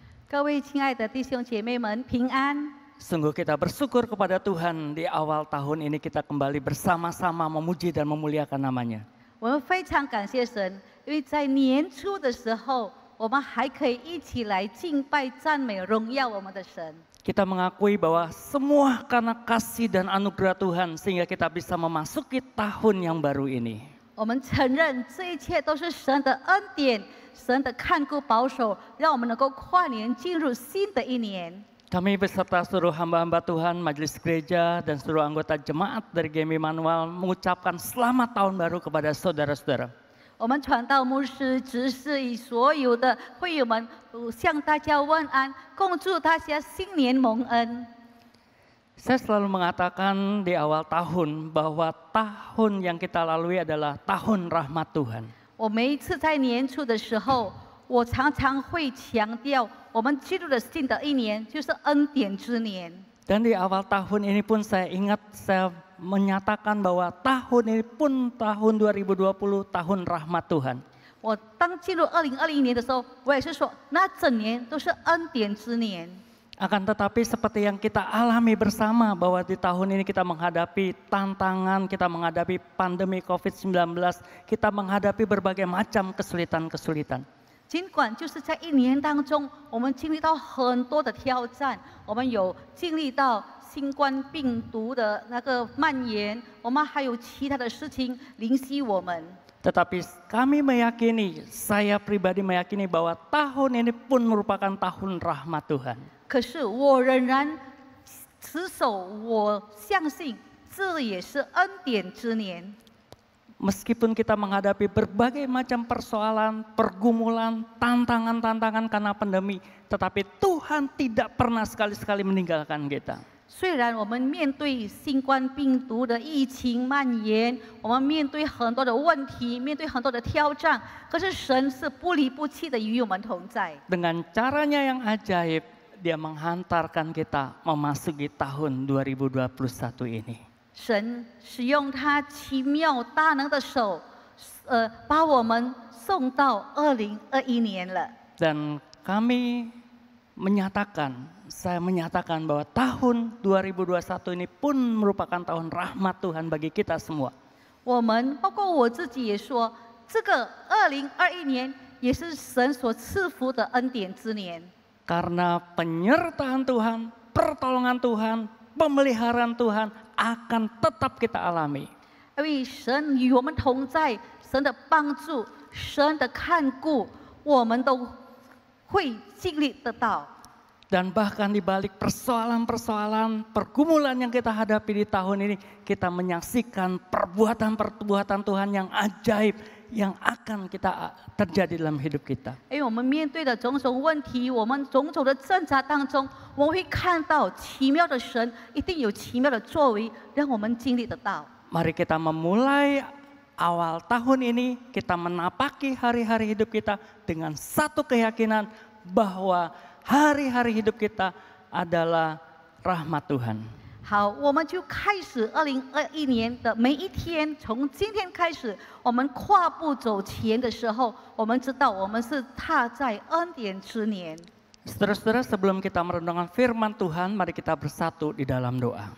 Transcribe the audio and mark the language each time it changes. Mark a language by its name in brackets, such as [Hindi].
[Chinese] 各位亲爱的弟兄姐妹们，平安！ [Indonesian] Sungguh kita bersyukur kepada Tuhan di awal tahun ini kita kembali bersama-sama memuji dan memuliakan namanya. [Chinese] 我们非常感谢神，因为在年初的时候，我们还可以一起来敬拜、赞美、荣耀我们的神。 [Indonesian] Kita mengakui bahwa semua karena kasih dan anugerah Tuhan sehingga kita bisa memasuki tahun yang baru ini. [Chinese] 我们承认这一切都是神的恩典，神的看顾保守，让我们能够跨年进入新的一年。 [Indonesian] Kami beserta seluruh hamba-hamba Tuhan, majelis gereja dan seluruh anggota jemaat dari GMI Manual mengucapkan selamat tahun baru kepada saudara-saudara. [Chinese] 我们传道牧师、执事与所有的会友们，向大家问安，共祝大家新年蒙恩。 [Indonesian] Saya selalu mengatakan di awal tahun bahwa tahun yang kita lalui adalah tahun rahmat Tuhan. [Chinese] 我每一次在年初的时候，我常常会强调，我们进入了新的一年，就是恩典之年。 [Indonesian] Dan di awal tahun ini pun saya ingat saya menyatakan bahwa tahun ini pun tahun 2020 tahun rahmat Tuhan. [Chinese] 我当进入2021年的时候，我也是说，那整年都是恩典之年。 [Indonesian] Akan tetapi seperti yang kita alami bersama bahwa di tahun ini kita menghadapi tantangan, kita menghadapi pandemi COVID-19, kita menghadapi berbagai macam kesulitan-kesulitan. [Chinese] 尽管就是在一年当中，我们经历到很多的挑战，我们有经历到新冠病毒的那个蔓延，我们还有其他的事情临袭我们。 [Indonesian] Tetapi kami meyakini, saya pribadi meyakini bahwa tahun ini pun merupakan tahun rahmat Tuhan. [Chinese] 可是我仍然持守，我相信这也是恩典之年。 [Indonesian] Meskipun kita menghadapi berbagai macam persoalan, pergumulan, tantangan-tantangan karena pandemi, tetapi Tuhan tidak pernah sekali-sekali meninggalkan kita. [Chinese] 虽然我们面对新冠病毒的疫情蔓延，我们面对很多的问题，面对很多的挑战，可是神是不离不弃的与我们同在。 [Indonesian] Dengan caranya yang ajaib, Dia menghantarkan kita memasuki tahun 2021 ini. [Chinese] 神使用他奇妙大能的手，把我们送到2021年了。 [Indonesian] Dan kami menyatakan, saya menyatakan bahwa tahun 2021 ini pun merupakan tahun rahmat Tuhan bagi kita semua. [Chinese] 我们包括我自己也说，这个2021年也是神所赐福的恩典之年。 [Indonesian] Karena penyertaan Tuhan, pertolongan Tuhan, pemeliharaan Tuhan akan tetap kita alami. [Chinese] 因为神与我们同在，神的帮助，神的看顾，我们都会经历得到。 [Indonesian] Dan bahkan di balik persoalan-persoalan, pergumulan yang kita hadapi di tahun ini, kita menyaksikan perbuatan-perbuatan Tuhan yang ajaib yang akan kita terjadi dalam hidup kita. [Chinese] 因为我们面对的种种问题，我们种种的挣扎当中，我们会看到奇妙的神一定有奇妙的作为，让我们经历得到。 [Indonesian] Mari kita memulai awal tahun ini, kita menapaki hari-hari hidup kita dengan satu keyakinan bahwa hari-hari hidup kita adalah rahmat Tuhan. [Chinese] 好，我们就开始2021年的每一天，从今天开始，我们跨步走前的时候，我们知道我们是踏在恩典之年。 [Indonesian] Saudara-saudara, sebelum kita merenungkan firman Tuhan, mari kita bersatu di dalam doa.